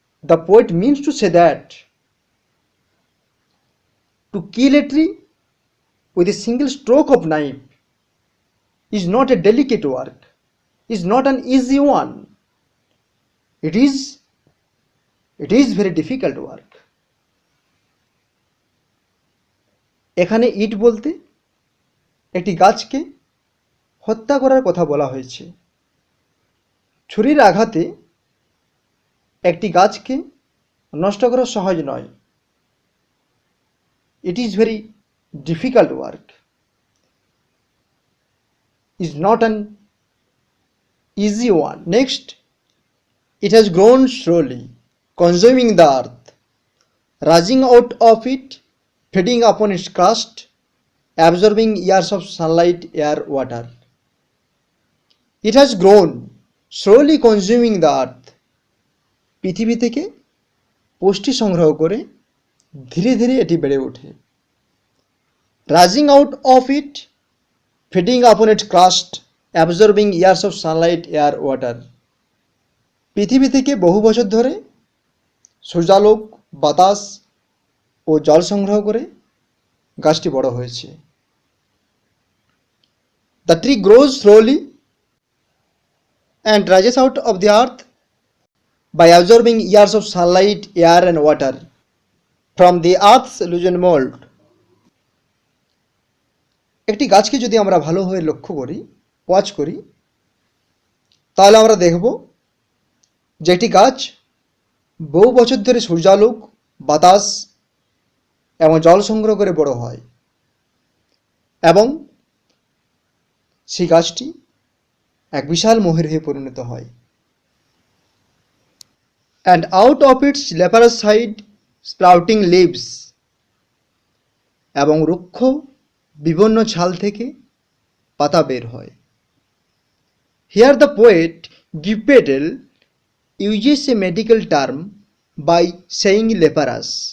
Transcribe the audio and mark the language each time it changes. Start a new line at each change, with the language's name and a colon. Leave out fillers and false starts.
English: The poet means to say that to kill a tree with a single stroke of knife is not a delicate work, is not an easy one. It is very difficult work.
Bangla: এখানে ইট বলতে একটি গাছকে হত্যা করার কথা বলা হয়েছে। ছুরির আঘাতে একটি গাছকে নষ্ট করা সহজ নয়।
English: It is very difficult work. Is not an easy one. Next, it has grown slowly, consuming the earth, rising out of it, feeding upon its crust, absorbing years of sunlight, air, water. It has grown, slowly consuming the earth.
Bangla: পৃথিবী থেকে পুষ্টি সংগ্রহ করে ধীরে ধীরে এটি বেড়ে ওঠে।
English: Rising out of it, feeding upon its crust, absorbing years of sunlight, air, water.
Bangla: পৃথিবী থেকে বহু বছর ধরে সূর্যালোক, বাতাস ও জল সংগ্রহ করে গাছটি বড় হয়েছে।
English: The tree grows slowly and rises out of the earth by absorbing years of sunlight, air and water from the earth's illusion mold.
Bangla: একটি গাছকে যদি আমরা ভালোভাবে লক্ষ্য করি, ওয়াচ করি, তাহলে আমরা দেখব যে একটি গাছ বহু বছর ধরে সূর্যালোক, বাতাস এবং জল সংগ্রহ করে বড় হয় এবং সেই গাছটি এক বিশাল মহির হয়ে পরিণত হয়।
English: And out of its leprous side sprouting leaves,
Bangla: এবং রুক্ষ বিবর্ণ ছাল থেকে পাতা বের হয়।
English: Here the poet Gippetel uses a medical term by saying leprous.